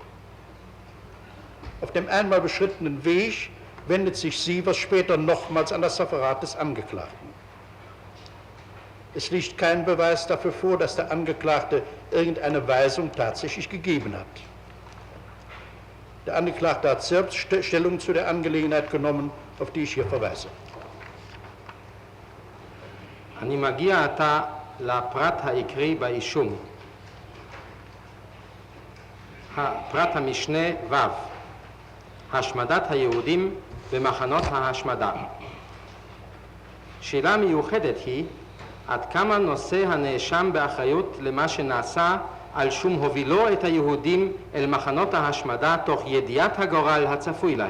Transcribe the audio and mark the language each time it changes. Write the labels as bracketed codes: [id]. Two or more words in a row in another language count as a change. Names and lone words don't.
[de] Auf dem einmal beschrittenen Weg wendet sich Sievers später nochmals an das Referat des Angeklagten. Es liegt kein Beweis dafür vor, dass der Angeklagte irgendeine Weisung tatsächlich gegeben hat. Der Angeklagte hat selbst Stellung zu der Angelegenheit genommen, auf die ich hier verweise. [he] אני מגיע עתה לפרט העיקרי באישום. הפרט המשנה ו' השמדת היהודים במחנות ההשמדה. שאלה מיוחדת היא עד כמה נושא הנאשם באחריות למה שנעשה על שום הובילו את היהודים אל מחנות ההשמדה תוך ידיעת הגורל הצפוי להם.